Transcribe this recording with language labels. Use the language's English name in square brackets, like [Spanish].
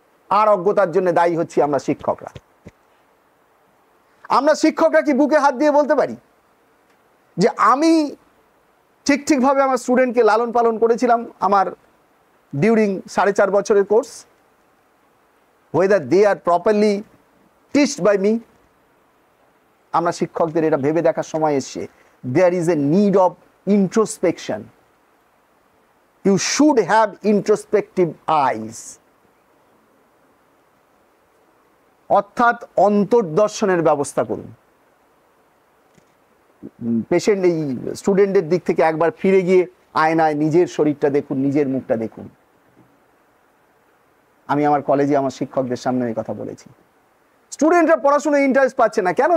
[Bangla] আর অজ্ঞতার জন্য দায়ী হচ্ছি আমরা শিক্ষকরা। আমরা শিক্ষকরা কি বুকে হাত দিয়ে বলতে পারি যে আমি ঠিকভাবে আমার স্টুডেন্টকে লালন পালন করেছিলাম আমার ডিউরিং 4.5 বছরের course, [English] whether they are properly teached by me? [Bangla] আমরা শিক্ষকদের এটা ভেবে দেখার সময় এসছে, [English] there is a need of introspection. You should have introspective eyes. [Bangla] অর্থাৎ অন্তর্দর্শনের ব্যবস্থা করুন। পেশেন্ট, এই স্টুডেন্টের দিক থেকে একবার ফিরে গিয়ে আয়নায় নিজের শরীরটা দেখুন, নিজের মুখটা দেখুন। আমি আমার কলেজে আমার শিক্ষকদের সামনে এই কথা বলেছি, স্টুডেন্টরা পড়াশোনায় ইন্টারেস্ট পাচ্ছে না কেন?